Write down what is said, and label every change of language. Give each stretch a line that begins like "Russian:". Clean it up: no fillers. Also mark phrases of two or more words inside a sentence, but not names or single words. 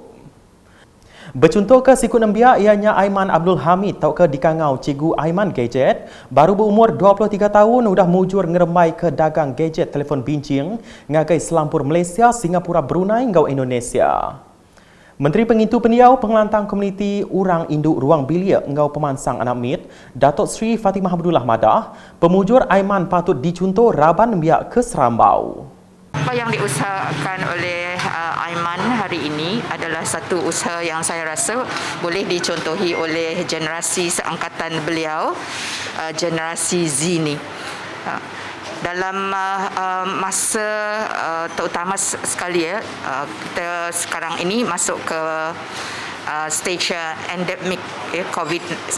Iban: Bercontoh ke sikut Nembiak ianya Aiman Abdul Hamid tau ke dikangau Cikgu Aiman Gadget baru berumur 23 tahun udah mujur ngeremai ke dagang gadget telefon bincang ngagai selampur Malaysia, Singapura, Brunei engkau Indonesia. Menteri Pengintu Pendiau Pengelantang Komuniti Urang Induk Ruang Bilik Engau Pemansang Anak Mit, Datuk Seri Fatimah Abdullah Madah, pemujur Aiman patut dicontoh raban biak ke Serambau.
Malay: Apa yang diusahakan oleh Aiman hari ini adalah satu usaha yang saya rasa boleh dicontohi oleh generasi seangkatan beliau, generasi Z ni. Dalam masa terutama sekali kita sekarang ini masuk ke stage endemik COVID-19.